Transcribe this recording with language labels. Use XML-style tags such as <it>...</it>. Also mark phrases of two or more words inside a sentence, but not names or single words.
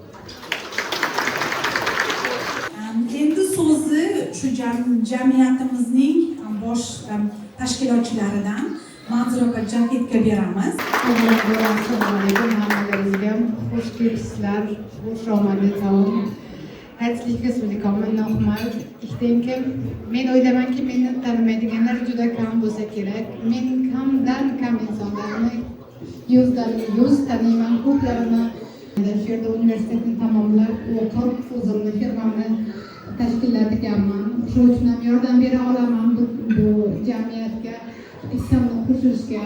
<uz>Endi so'zni shu jamiyatimizning bosh tashkilotchilaridan Manzur aka Jahidga beramiz. Assalomu alaykum hammalaringizga. Xush kelibsizlar. Xush omadli taom.</uz> <de>Herzlich willkommen nochmal. Ich denke,</de> <uz>men o'ylaymanki, meni tanimaydiganlar juda kam bo'lsa kerak. Men kamdan kam insonlarni yuz taniyman, ko'plarini shu yerda universitetni tamomlab, o'qib, o'zimni firmamni tashkillatganman. Shuning uchun ham yordam bera olaman bu jamiyatga, Islomni qo'shishga.</uz>